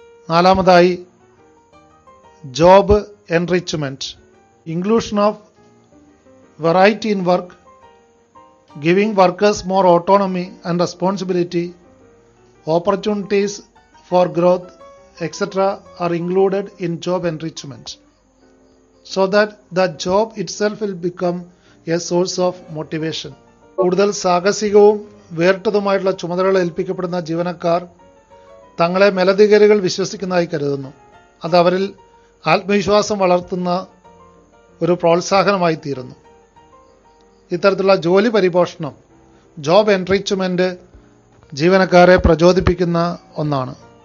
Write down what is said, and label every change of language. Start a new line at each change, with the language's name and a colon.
English: നാലാമതായി job enrichment, inclusion of variety in work, giving workers more autonomy and responsibility, opportunities for growth, etc. are included in job enrichment, so that the job itself will become a source of motivation.
Malayalam: കൂടുതൽ സാഹസികവും വേറിട്ടതുമായിട്ടുള്ള ചുമതലകൾ ഏൽപ്പിക്കപ്പെടുന്ന ജീവനക്കാർ തങ്ങളെ മേലധികാരികൾ വിശ്വസിക്കുന്നതായി കരുതുന്നു. അത് അവരിൽ ആത്മവിശ്വാസം വളർത്തുന്ന ഒരു പ്രോത്സാഹനമായി തീരുന്നു. ഇത്തരത്തിലുള്ള ജോലി പരിപോഷണം, ജോബ് എൻറിച്ച്മെന്റ് ജീവനക്കാരെ പ്രചോദിപ്പിക്കുന്ന ഒന്നാണ്.